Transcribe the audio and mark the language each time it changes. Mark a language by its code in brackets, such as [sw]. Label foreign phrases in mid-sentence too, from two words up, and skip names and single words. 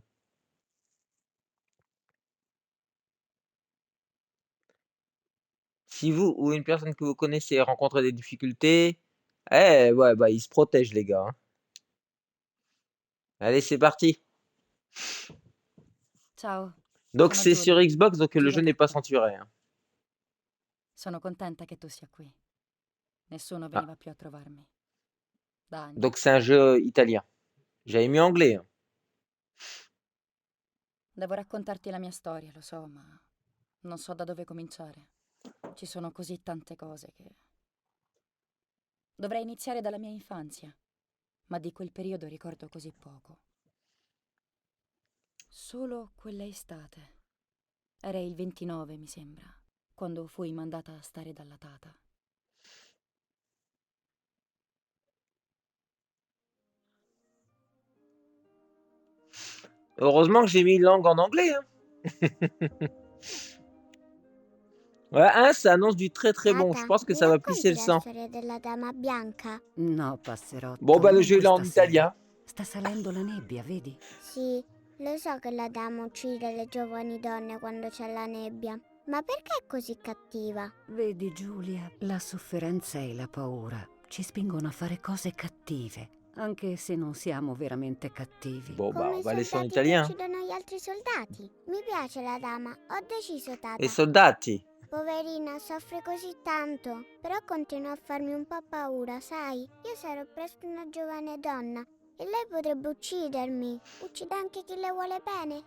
[fr] Si vous ou une personne que vous connaissez rencontre des difficultés, ouais, bah, ils se protègent, les gars, hein. Allez, c'est parti. [it] Ciao, [fr] Donc, [it] sono [fr] c'est sur [it] Giulia. [fr] Xbox, donc le [it] Giulia [fr] jeu n'est pas [it] Catto. [fr] censuré, hein. [it] Sono contenta che tu sia qui. Nessuno Ah, veniva più a trovarmi. Da anni. [fr] donc c'est un jeu italien. J'avais mis anglais, hein. [it] Devo raccontarti la mia storia, lo so, ma non so da dove cominciare. Ci sono così tante cose che... Dovrei iniziare dalla mia infanzia, ma di quel periodo ricordo così poco. Solo quella estate. Era il 29, mi sembra, quando fui mandata a stare dalla tata. [fr] Heureusement que j'ai mis une langue en anglais, hein. Ouais, hein, ça annonce du très très bon. Je [it] Tata, [fr] pense que [it] mi [fr] ça va pisser [it] racconti [fr] le [it] la [fr] sang. [it] storia della dama bianca? No, [fr] Bon, [it] passerotto, [fr] bah, le [it] non [fr] jeu il est en [it] questa sera. [fr] italien. [it] Sta salendo la nebbia, vedi? Sì, lo so che la dama uccide le giovani donne quando c'è la nebbia, ma perché è così cattiva? Vedi, Giulia, la sofferenza e la paura ci spingono a fare cose cattive, anche se non siamo veramente cattivi. [fr] Bon, bah, [it] Come [fr] on [it] i [fr] va laisser en [it] soldati che [fr] italien. [it] uccidono gli altri soldati. Mi piace la dama, ho deciso, [fr] Et [it] tata. soldati. Poverina, soffre così tanto, però continua a farmi un po' paura, sai? Io sarò presto una giovane donna e lei potrebbe uccidermi. Uccide anche chi le vuole bene.